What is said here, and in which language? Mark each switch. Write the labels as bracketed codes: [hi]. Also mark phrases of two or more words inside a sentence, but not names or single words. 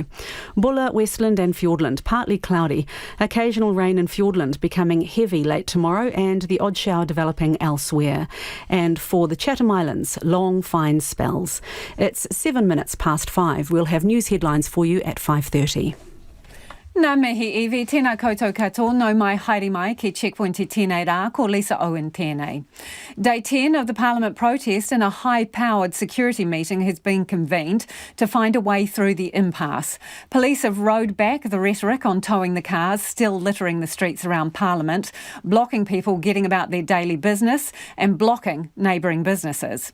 [en] Bulla, Westland and Fiordland, partly cloudy. Occasional rain in Fiordland becoming heavy late tomorrow and the odd shower developing elsewhere. And for the Chatham Islands, long fine spells. It's 7 minutes past 5. We'll have news headlines for you at 5:30. [mi] Nā mihi iwi, tēnā koutou katoa, no mai haere mai ki Checkpoint te tēnei rā, ko Lisa Owen tēnei. [en] Day 10 of the Parliament protest and a high-powered security meeting has been convened to find a way through the impasse. Police have rowed back the rhetoric on towing the cars, still littering the streets around Parliament, blocking people getting about their daily business and blocking neighbouring businesses.